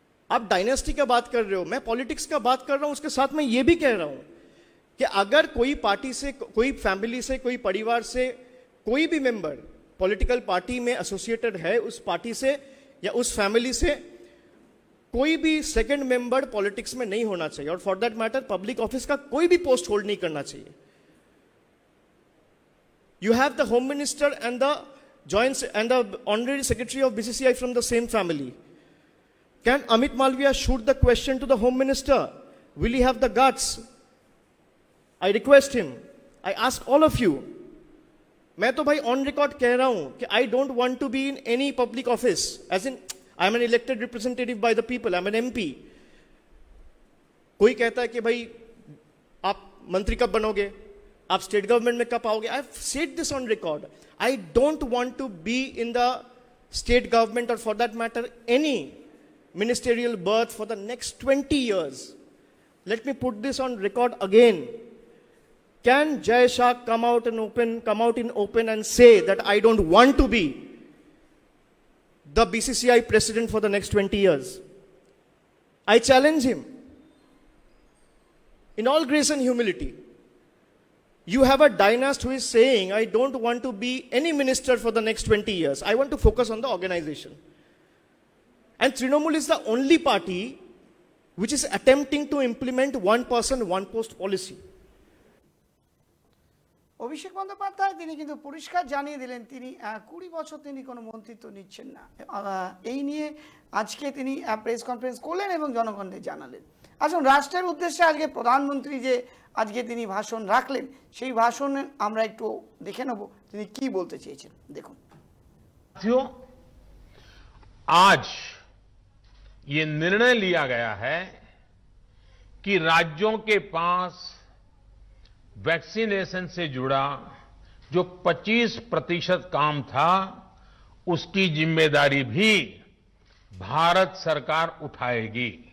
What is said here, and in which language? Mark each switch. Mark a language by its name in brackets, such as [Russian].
[Hindi] आप डायनेस्टी का बात कर रहे हो, मैं पॉलिटिक्स का बात कर रहा हूं। उसके साथ मैं ये भी कह रहा हूं कि अगर कोई पार्टी से, कोई फैमिली से, कोई परिवार से कोई भी मेंबर पॉलिटिकल पार्टी में एसोसिएटेड है, उस पार्टी से या उस फैमिली से कोई भी सेकंड मेंबर पॉलिटिक्स में नहीं होना चाहिए, और [English] for that matter [Hindi] public office का कोई भी पोस्ट होल्ड नहीं करना चाहिए। [English] You have the Home Minister and the Honorary Secretary of BCCI from the same family. Can Amit Malviya shoot the question to the Home Minister? Will he have the guts? I request him. I ask all of you. [Hindi] मैं तो भाई on record कह रहा हूं कि [English] I don't want to be in any public office. As in, I am an elected representative by the people. I am an MP. [Hindi] कोई कहता है कि भाई आप मंत्री कब बनोगे, आप स्टेट गवर्नमेंट में कब आओगे? [English] I have said this on record. I don't want to be in the state government और for that matter any ministerial berth for the next 20 years. Let me put this on record again. Can Jay Shah come out in open and say that I don't want to be the BCCI president for the next 20 years? I challenge him. In all grace and humility, you have a dynast who is saying, I don't want to be any minister for the next 20 years. I want to focus on the organization. And Trinamool is the only party which is attempting to implement one person, one post policy. [Bangla] Abhishek Bandyopadhyay তিনি কিন্তু পরিষ্কার জানিয়ে দিলেন তিনি 20 বছর তিনি কোনো মন্ত্রিত্ব নিচ্ছেন না। এই নিয়ে আজকে তিনি প্রেস কনফারেন্স করলেন এবং জনগণকে জানালেন। আসুন রাষ্ট্রের উদ্দেশ্যে আজকে প্রধানমন্ত্রী যে আজকে তিনি ভাষণ রাখলেন সেই ভাষণ আমরা একটু দেখে নেব তিনি কি বলতে চেয়েছেন। দেখুন। [Hindi] साथियों, आज ये निर्णय लिया गया है कि राज्यों के पास वैक्सीनेशन से जुड़ा जो 25% काम था उसकी जिम्मेदारी भी भारत सरकार उठाएगी।